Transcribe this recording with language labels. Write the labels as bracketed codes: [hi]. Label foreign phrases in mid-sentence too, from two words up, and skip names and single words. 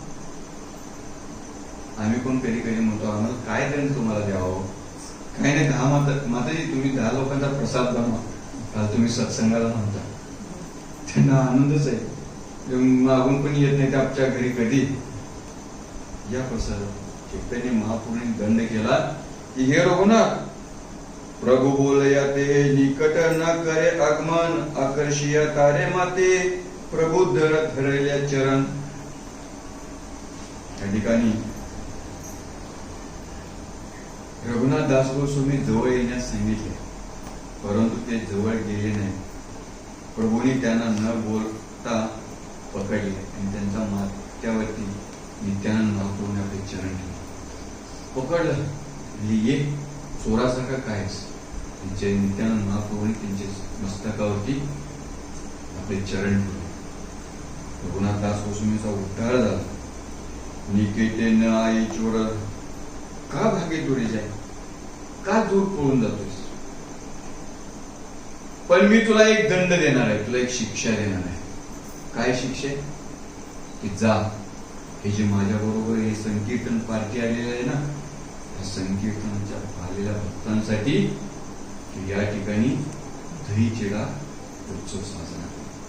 [mr] आम्ही पण कधी कधी म्हणतो आम्हाला काय दंड तुम्हाला द्यावं, काही नाही. 10 माताजी तुम्ही 10 लोकांचा प्रसाद बनवा, काल तुम्ही सत्संगाला म्हणता, त्यांना आनंदच आहे. मागून पण येत नाही ते आमच्या घरी कधी. या प्रसाद चैतन्य महाप्रभूंनी दंड केला की हे रघुनाथ, [bn] প্রভু বোলয়া তে নিকট না করে আগমন, আকর্ষিয়া তারে মাথে প্রভু ধরল্যা চরণ. [mr] या ठिकाणी रघुनाथ दास गोस्वामी जवळ येण्यास सांगितले, परंतु ते जवळ गेले नाही. प्रभूंनी त्यांना न बोलता पकडले आणि त्यांच्या माथ्यावरती नित्यानंद महाप्रभूंनी आपले चरण ठेवले. पकडलं, ये चोरासारखा कायच. त्यांचे नित्यानंद महाप्रभूंनी त्यांच्या मस्तकावरती आपले चरण ठेवले. रघुनाथ दास गोस्वामीचा उद्धार झाला. [bn] নিকেতে না আই চোর, কা ভাগে দূরী যায়, [mr] का दूर पळून जातोस? पण मी तुला एक दंड देणार आहे, तुला एक शिक्षा देणार आहे. काय शिक्षा? की जा, हे जे माझ्या बरोबर हे संकीर्तन पार्टी आलेलं आहे ना, त्या संकीर्तनाच्या आलेल्या भक्तांसाठी या ठिकाणी दही चिडा उत्सव साजरा करा.